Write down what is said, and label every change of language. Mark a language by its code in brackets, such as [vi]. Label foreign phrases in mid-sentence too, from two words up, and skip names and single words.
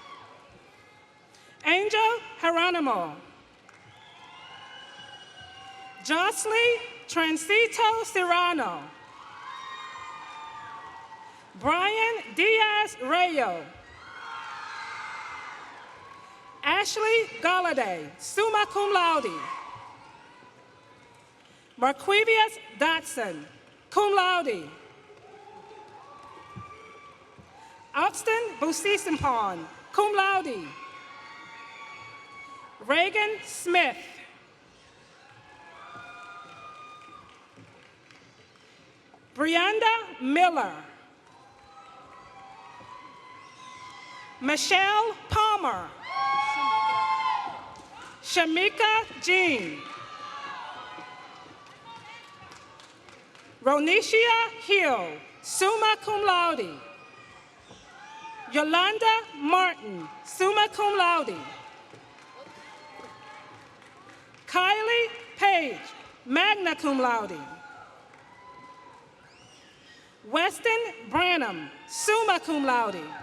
[en] Angel Geronimo. Jocelyn Transito Serrano. Brian Diaz Rayo. Ashley Galladay, [la] summa cum laude. [en] Marquivius Dotson, [la] cum laude. [en] Austin Busisimpon, [la] cum laude. [en] Reagan Smith. Brianda Miller. Michelle Palmer. Shamika Jean. Ronishia Hill, [la] summa cum laude. [en] Yolanda Martin, [la] summa cum laude. [en] Kylie Page, [la] magna cum laude. [en] Weston Branham, [la] summa cum laude.